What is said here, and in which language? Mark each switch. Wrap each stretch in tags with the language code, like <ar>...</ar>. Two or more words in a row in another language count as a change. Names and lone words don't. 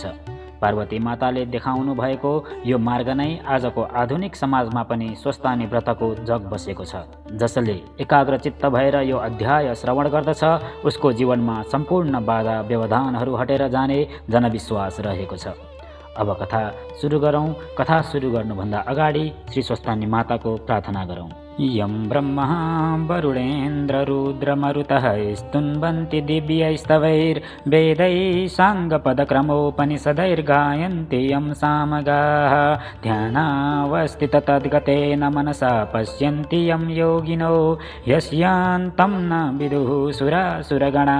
<ne>पार्वती माताले देखाउनु भएको यो मार्ग नै आजको आधुनिक समाजमा पनि स्वस्तानी व्रतको जग बसेको छ। जसले एकाग्रचित्त भएर यो अध्याय श्रवण गर्दछ उसको जीवनमा सम्पूर्ण बाधा व्यवधानहरू हटेर जाने जनविश्वास रहेको छ। अब कथा सुरु गरौँ। कथा सुरु गर्नुभन्दा अगाडि श्री स्वस्तानी माताको प्रार्थना गरौँ।</ne> <sa>यं ब्रह्मा वरुणेन्द्ररुद्रमरुतः स्तुन्वन्ति दिव्यैस्तवैर्वेदैः साङ्गपदक्रमोपनिषदैर्गायन्ति यं सामगाः। ध्यानावस्थिततद्गतेन मनसा पश्यन्ति यं योगिनो यस्यान्तं न विदुः सुरासुरगणा।</sa>